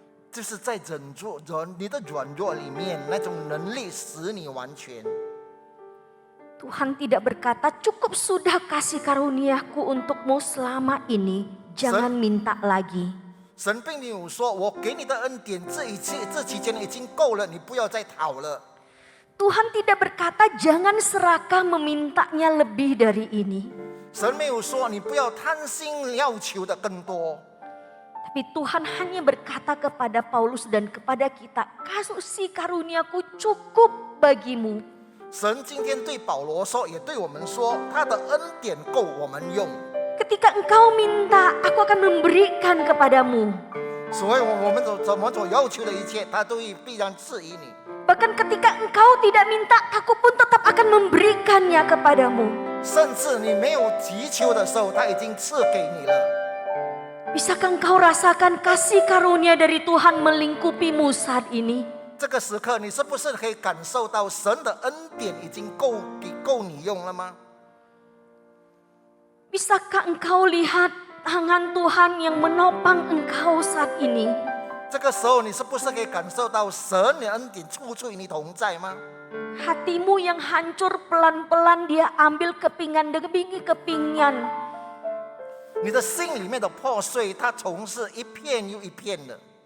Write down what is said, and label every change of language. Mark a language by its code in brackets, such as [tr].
[zh] 就是在你的软弱里面，那种能力使你完全。 [id] Tuhan tidak berkata cukup sudah kasih karuniaku untukmu selama ini. Jangan minta lagi. [zh] 神并没有说，我给你的恩典这期间已经够了，你不要再讨了。 [id] Tuhan tidak berkata jangan serakah memintanya lebih dari ini. [zh] 神没有说你不要贪心要求的更多， [id] Tapi Tuhan hanya berkata kepada Paulus dan kepada kita, kasih karuniaku cukup bagimu. [zh] 神今天对保罗说，也对我们说，他的恩典够我们用。 [id] Ketika engkau minta, aku akan memberikan kepadamu. [zh] 所以我们所要求的一切，他都必然赐予你。 [id] Bahkan ketika engkau tidak minta, aku pun tetap akan memberikannya kepadamu. [zh] 甚至你没有祈求的时候，他已经赐给你了。 [id] Bisakah engkau rasakan kasih karunia dari Tuhan melingkupimu saat ini? [zh] 这个时刻，你是不是可以感受到神的恩典已经够你用了吗？ [id] Bisakah engkau lihat tangan Tuhan yang menopang engkau saat ini? [zh] 这个时候，你是不是可以感受到神的恩典处处与你同在吗？ [id] Hatimu yang hancur pelan-pelan dia ambil kepingan demi kepingan. [zh] 你的心里面的破碎，它从是一片又一片的，